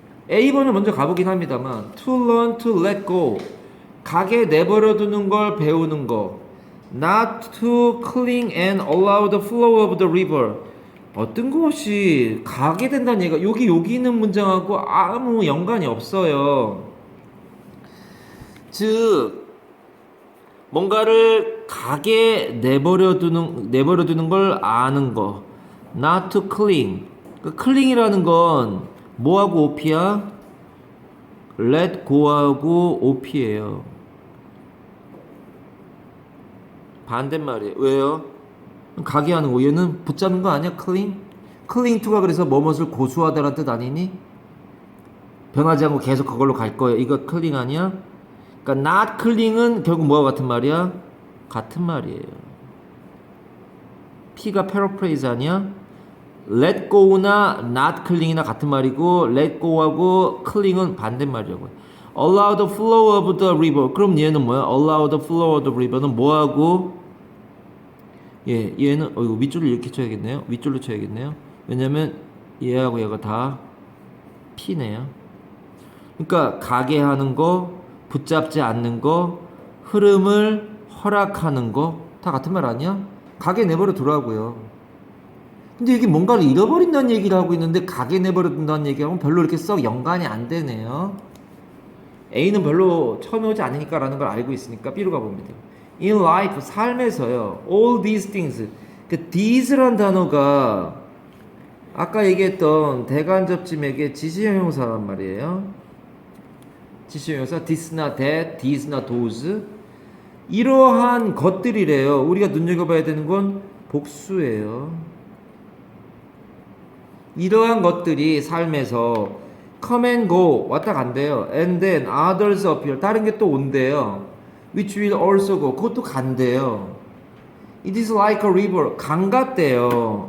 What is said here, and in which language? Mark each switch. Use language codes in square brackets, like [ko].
[ko] A번을 먼저 가보긴 합니다만 [en] to learn to let go [ko] 가게 내버려두는 걸 배우는 거 [en] not to cling and allow the flow of the river [ko] 어떤 것이 가게 된다는 얘기가 여기 있는 문장하고 아무 연관이 없어요. 즉 뭔가를 가게 내버려두는 걸 아는 거 [en] not to cling [ko] 그 cling이라는 건 뭐하고 OP야? let go하고 OP예요. 반대말이에요. 왜요? 가게 하는 거 얘는 붙잡는 거 아니야? cling to가 그래서 뭐뭇을 고수하다라는 뜻 아니니? 변하지 않고 계속 그걸로 갈 거예요. 이거 cling 아니야? 그러니까 not cling은 결국 뭐와 같은 말이야? 같은 말이에요. P가 paraphrase 아니야? let go나 not cling이나 같은 말이고 let go하고 cling은 반대말이라고. [en] allow the flow of the river. [ko] 그럼 얘는 뭐야? [en] allow the flow of the river [ko] 는 뭐하고? 얘는 이거 윗줄을 이렇게 쳐야겠네요. 윗줄로 쳐야겠네요. 왜냐면 얘하고 얘가 다 P네요. 그러니까 가게 하는 거, 붙잡지 않는 거, 흐름을 허락하는 거 다 같은 말 아니야? 가게 내버려 두라고요. 근데 이게 뭔가를 잃어버린다는 얘기를 하고 있는데 가게 내버려 둔다는 얘기하고는 별로 이렇게 썩 연관이 안 되네요. A는 별로 처음에 오지 않으니까 라는 걸 알고 있으니까 B로 가봅니다. [en] In life, [ko] 삶에서요. [en] All these things. [ko] 그 these란 단어가 아까 얘기했던 대간접점에게 지시형용사란 말이에요. 지시형용사 this나 that, these나 those. 이러한 것들이래요. 우리가 눈여겨봐야 되는 건 복수예요. 이러한 것들이 삶에서 [en] come and go [ko] 왔다 간대요. [en] And then others appear [ko] 다른 게 또 온대요. [en] Which will also go [ko] 그것도 간대요. [en] It is like a river [ko] 강 같대요.